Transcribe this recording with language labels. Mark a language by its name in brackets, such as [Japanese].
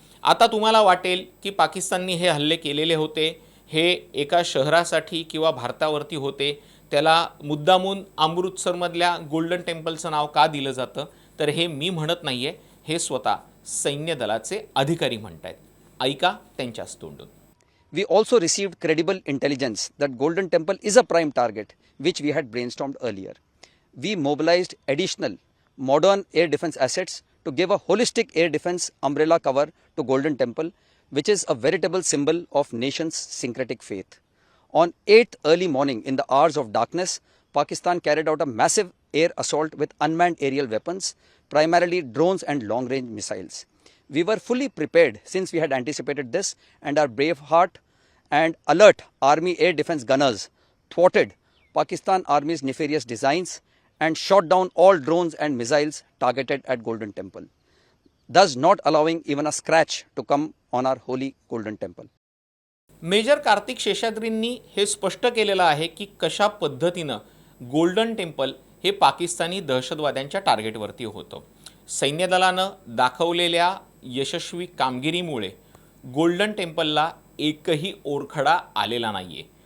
[Marathi] आता तुम्हाला वाटेल की पाकिस्ताननी हे हल्ले केलेले होते हे एका शहरासाठी किंवा भारतावरती होते, त्याला मुद्दामून अमृतसरमधल्या गोल्डन टेम्पलचं नाव का दिलं जातं? तर हे मी म्हणत नाही आहे, हे स्वतः सैन्य दलाचे अधिकारी म्हणतायत. ऐका त्यांच्याच तोंडून. [English] We also received credible intelligence that Golden Temple is a prime target, which we had brainstormed earlier. We mobilized additional modern air defense assets to give a holistic air defense umbrella cover to Golden Temple, which is a veritable symbol of nation's syncretic faith. On 8th early morning in the hours of darkness, Pakistan carried out a massive air assault with unmanned aerial weapons, primarily drones and long-range missiles. We were fully prepared since we had anticipated this, and our brave heart and alert Army air defense gunners thwarted Pakistan Army's nefarious designs and shot down all drones and missiles targeted at Golden Temple, thus not allowing even a scratch to come on our holy Golden Temple. [Marathi] Major Kartik शेषाद्रींनी हे स्पष्ट केलेलं आहे की कशा पद्धतीनं golden temple हे पाकिस्तानी दहशतवाद्यांच्या टार्गेटवरती होतं. सैन्य दलानं दाखवलेल्या यशस्वी कामगिरीमुळे गोल्डन टेम्पलला एकही ओरखडा आलेला नाही आहे.